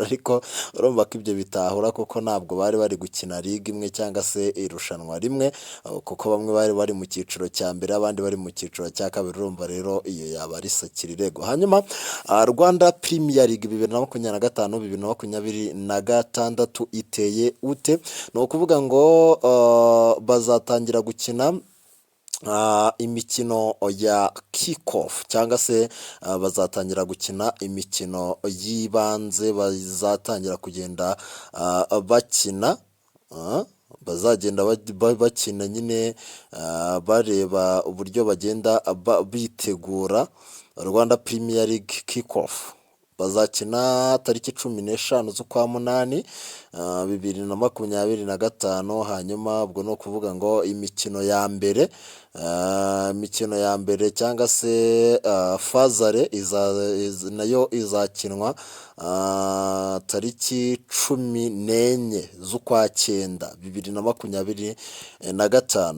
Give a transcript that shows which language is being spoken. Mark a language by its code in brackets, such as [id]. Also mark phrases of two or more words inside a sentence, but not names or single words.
[rw] Ariko urumva ko ibyo bitahura, kuko ntabwo bari gukina ligue imwe cyangwa se irushanwa rimwe, kuko bamwe bari mu cyiciro cya mbere abandi bari mu cyiciro cya kabiri. Urumva rero iyo yaba ari sakirirego. Hanyuma Rwanda Premier League 2025-2026 iteye ute? Ni ukuvuga ngo bazatangira gukina imikino ya kick-off cyangwa se bazatangira gukina imikino y'ibanze, bazatangira kugenda bakina, bazagenda bakina nyine bareba uburyo bagenda bitegura Rwanda Premier League kick-off. Bazakina tariki 15 z'ukwa munani 2025. Hanyuma ubwo no kuvuga ngo imikino ya mbere cyangwa se fazare nayo izakinwa tariki 14 z'ukwa cyenda 2025.